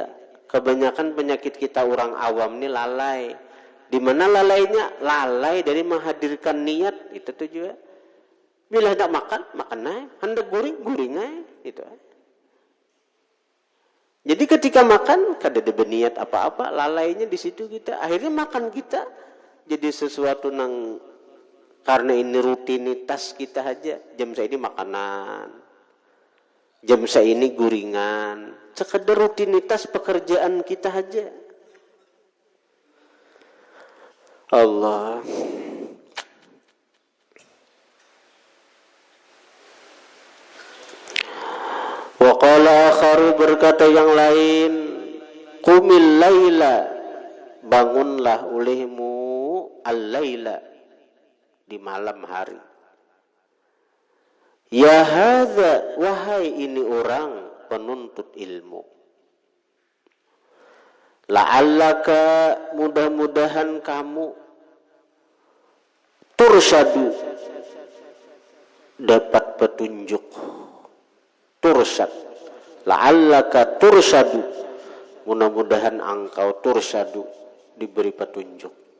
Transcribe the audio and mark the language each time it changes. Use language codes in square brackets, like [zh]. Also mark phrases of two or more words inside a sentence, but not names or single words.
[id] Kebanyakan penyakit kita orang awam nih lalai. Di mana lalainya? Lalai dari menghadirkan niat itu tuh juga. Bila hendak makan, makan aja. [bjn] Hendak guring, guring aja. [id] Itu aja. Jadi ketika makan, kada ada berniat apa-apa, lalainya di situ kita. Akhirnya makan kita jadi sesuatu nang karena ini rutinitas kita aja. [bjn] Jam saya ini makanan, jam saya ini guringan. [id] Sekedar rutinitas pekerjaan kita aja. Allah. [ar] وقال آخر [id] berkata yang lain, [ar] قم الليل, [id] bangunlah olehmu al-laila, di malam hari. [ar] يا هذا, [id] wahai ini orang penuntut ilmu. [ar] لعلك, [id] mudah-mudahan kamu tursyadu, dapat petunjuk. Tursyad, [ar] لعلك ترشد, [id] mudah-mudahan engkau tursyadu, diberi petunjuk.